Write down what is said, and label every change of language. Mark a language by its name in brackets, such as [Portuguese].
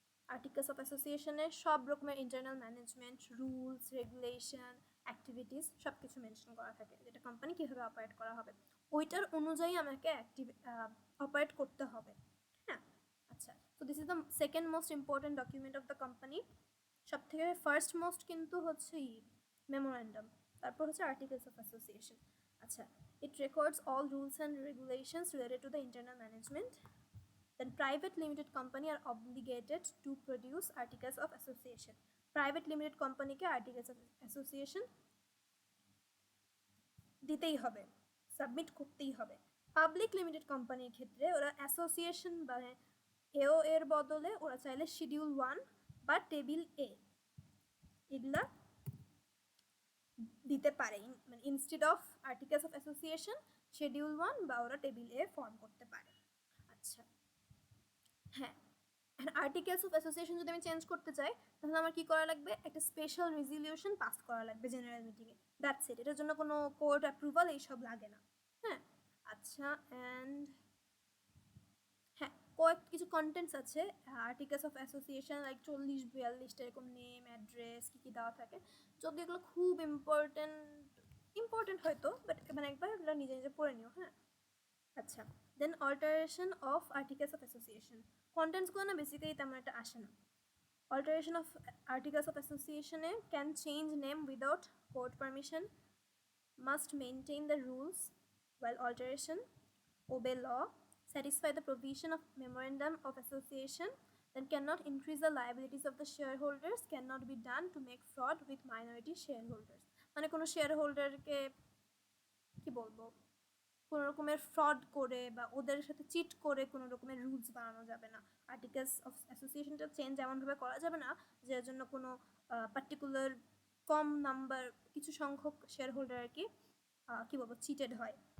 [Bangla] Articles of অ্যাসোসিয়েশনে সব রকমের internal management, rules regulation, activities সব কিছু মেনশন করা থাকে, যেটা কোম্পানি কীভাবে অপারেট করা হবে, ওইটার অনুযায়ী আমাকে অপারেট করতে হবে। হ্যাঁ, আচ্ছা, [English] So this is the second most important document of the company. [Bangla] সব থেকে ফার্স্ট মোস্ট কিন্তু হচ্ছে মেমোরেন্ডাম, তারপর হচ্ছে আর্টিকেলস অফ অ্যাসোসিয়েশন। আচ্ছা, [English] It records all rules and regulations related to the internal management. Then private limited company are obligated to produce articles of association. Private limited company কে articles of association [Bangla] দিতেই হবে, submit করতেই হবে। Public limited কোম্পানির ক্ষেত্রে ওরা association মানে এও এর বদলে ওরা চাইলে শিডিউল 1 বা টেবিল এ এগুলা দিতে পারে, মানে [English] instead of articles of association [Bangla] schedule 1 বা ওরা টেবিল এ ফর্ম করতে পারে। আচ্ছা, হ্যাঁ, আর্টিকেলস অফ অ্যাসোসিয়েশন যদি আমি চেঞ্জ করতে চাই, তাহলে আমার কি করা লাগবে, একটা স্পেশাল রেজলিউশন পাস করা লাগবে জেনারেল মিটিংয়ে, দ্যাটস ইট। এটার জন্য কোনো কোর্ট অ্যাপ্রুভাল এইসব লাগে না। হ্যাঁ, আচ্ছা, অ্যান্ড হ্যাঁ, কিছু কন্টেন্টস আছে আর্টিকেলস অফ অ্যাসোসিয়েশন লাইক 40-42টা এরকম নেম অ্যাড্রেস কী কী দেওয়া থাকে। যদি এগুলো খুব ইম্পর্টেন্ট হয়তো, বাট মানে একবার এগুলো নিজে নিজে পড়ে নিও, হ্যাঁ। আচ্ছা, দেন alteration of articles of association, কন্টেন্টসগুলো না বেসিক্যালি তেমন একটা আসে না। [English] Alteration of articles of association can change name without court permission, must maintain the rules while alteration, obey law, satisfy the provision of memorandum of association, then cannot increase the liabilities of the shareholders, cannot be done to make fraud with minority shareholders. [Bangla] মানে কোনো শেয়ারহোল্ডারকে কি বলবো, কোনো রকমের fraud করে বা ওদের সাথে চিট করে কোনো রকমের রুলস বানানো যাবে না। আর্টিকেলস অফ অ্যাসোসিয়েশনটা চেঞ্জ এমনভাবে করা যাবে না যার জন্য কোনো পার্টিকুলার কম নাম্বার কিছু সংখ্যক শেয়ার হোল্ডার আর কি কী বলবো চিটেড হয়।